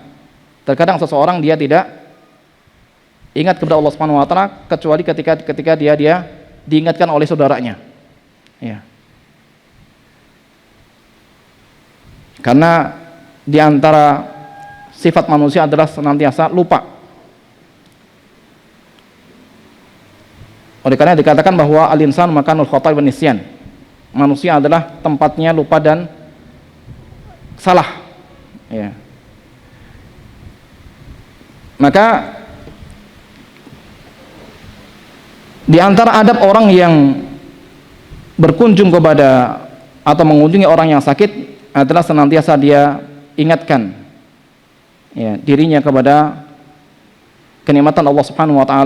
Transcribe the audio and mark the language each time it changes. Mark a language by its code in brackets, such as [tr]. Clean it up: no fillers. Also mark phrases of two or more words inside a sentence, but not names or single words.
[id] Terkadang seseorang dia tidak ingat kepada Allah [ar] سبحانه وتعالى [id] kecuali ketika dia diingatkan oleh saudaranya. Ya. Karena di antara sifat manusia adalah senantiasa lupa. Oleh karena dikatakan bahwa [ar] الإنسان مكان الخطأ والنسيان. [id] Manusia adalah tempatnya lupa dan salah. Ya. Maka di antara adab orang yang berkunjung kepada atau mengunjungi orang yang sakit adalah senantiasa dia ingatkan ya, dirinya kepada kenikmatan Allah [ar] سبحانه وتعالى.